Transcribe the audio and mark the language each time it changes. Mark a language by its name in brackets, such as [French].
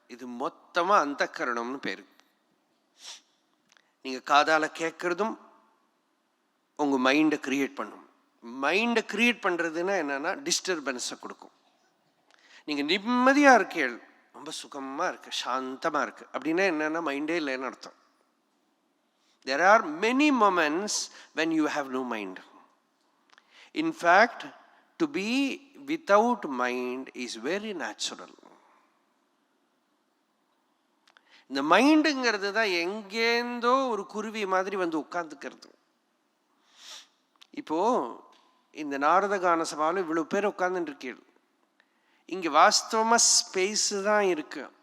[Tamil] இது மொத்தமா அந்தக்கரணம்னு பேரு. நீங்க காதால கேட்கறதும் உங்க மைண்டை கிரியேட் பண்ணும். மைண்டை கிரியேட் பண்றதுன்னா என்னன்னா டிஸ்டர்பன்ஸை கொடுக்கும். நீங்க நிம்மதியா இருக்கீள், ரொம்ப சுகமா இருக்கு, சாந்தமா இருக்கு அப்படின்னா என்னன்னா மைண்டே இல்லைன்னு அர்த்தம். [English] There are many moments when you have no mind. In fact, to be without mind is very natural. [Tamil] இந்த மைண்டுங்கிறது தான் எங்கேந்தோ ஒரு குருவி மாதிரி வந்து உட்கார்ந்துக்கிறது. இப்போ இந்த நாரதகான சபாவில் இவ்வளோ பேர் உட்கார்ந்துட்டு இருக்கீர்கள். இங்கே வாஸ்தவமாக ஸ்பேஸு தான் இருக்கு.